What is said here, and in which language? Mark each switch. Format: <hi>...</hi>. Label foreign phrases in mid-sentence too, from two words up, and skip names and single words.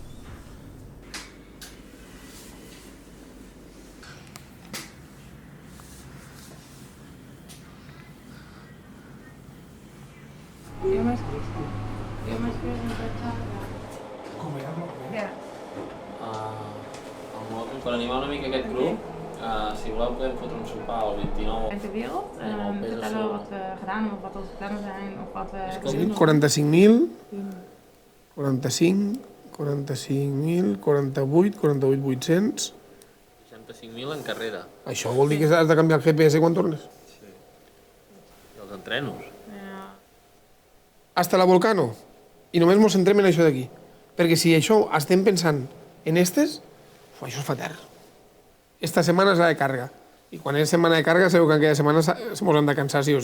<ca>Jo m'escriu en petjada. Com era? Ja. Per animar una mica aquest grup, si voleu podem fotre un sopar el 29.</ca> <nl>Uit de wereld, vertellen wat we gedaan hebben, of wat onze plannen zijn, of wat we...</nl> <ca>45.000, 45, 45.000, 48, 48.800... 65.000 en carrera. Això vol dir que has de canviar el GPS quan tornes? Sí. I els entrenos.</ca> <es>Hasta la Volcano.</es> <ca>I només ens centrem en això d'aquí. Perquè si això estem pensant en estes, això es fa tard. Esta setmana és la de càrrega. I quan és setmana de càrrega sabeu que aquella setmana ens hem de cansar sí o sí.</ca>